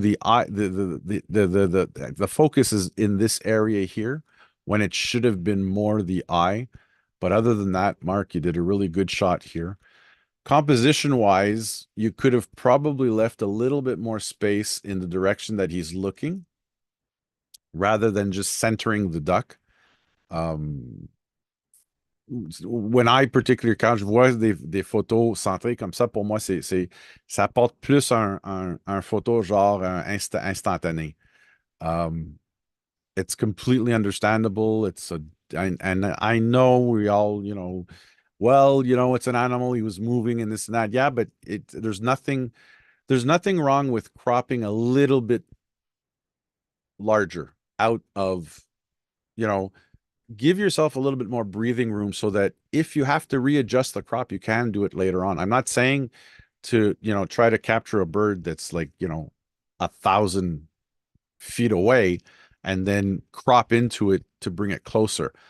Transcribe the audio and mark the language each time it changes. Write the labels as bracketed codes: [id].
[en] The eye, the focus is in this area here when it should have been more the eye. But other than that, Mark, you did a really good shot here. Composition wise, you could have probably left a little bit more space in the direction that he's looking rather than just centering the duck. [fr] Um, [en] when I particularly, [fr] quand je vois des photos centrées comme ça, pour moi, ça apporte plus un photo genre instantané. [en] Um, it's completely understandable. And I know we all, well, it's an animal. He was moving and this and that. Yeah, but there's nothing wrong with cropping a little bit larger out of, you know, give yourself a little bit more breathing room so that if you have to readjust the crop, you can do it later on. I'm not saying to, try to capture a bird that's like, 1,000 feet away and then crop into it to bring it closer.